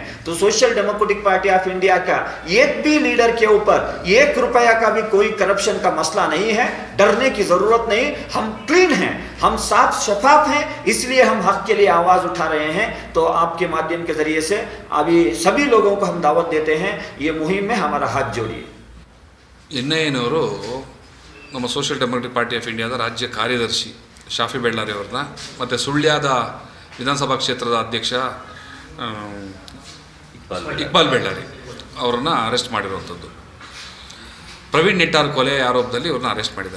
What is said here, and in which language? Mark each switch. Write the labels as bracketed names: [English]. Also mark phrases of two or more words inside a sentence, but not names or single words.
[Hindi] तो सोशल डेमोक्रेटिक पार्टी ऑफ इंडिया का एक भी लीडर के ऊपर 1 रुपया का भी कोई करप्शन का मसला नहीं है, डरने की जरूरत नहीं। हम क्लीन हैं, हम साफ शफाफ हैं, इसलिए हम हक के लिए आवाज उठा रहे हैं। तो आपके माध्यम के जरिए से अभी सभी लोगों को हम दावत देते हैं, ये मुहिम में हमारा हाथ जोड़िए। [Kannada] ಎನ್ಐಎನವರು ನಮ್ಮ ಸೋಷಿಯಲ್ ಡೆಮೊಕ್ರೆಟಿಕ್ ಪಾರ್ಟಿ ಆಫ್ ಇಂಡಿಯಾದ ರಾಜ್ಯ ಕಾರ್ಯದರ್ಶಿ ಶಾಫಿ ಬೆಳ್ಳಾರಿ ಅವ್ರನ್ನ ಮತ್ತು ಸುಳ್ಯದ ವಿಧಾನಸಭಾ ಕ್ಷೇತ್ರದ ಅಧ್ಯಕ್ಷ ಇಕ್ಬಾಲ್ ಬೆಳ್ಳಾರಿ ಅವರನ್ನು ಅರೆಸ್ಟ್ ಮಾಡಿರುವಂಥದ್ದು. ಪ್ರವೀಣ್ ನೆಟ್ಟಾರ್ ಕೊಲೆ ಆರೋಪದಲ್ಲಿ ಇವ್ರನ್ನ ಅರೆಸ್ಟ್ ಮಾಡಿದ್ದಾರೆ.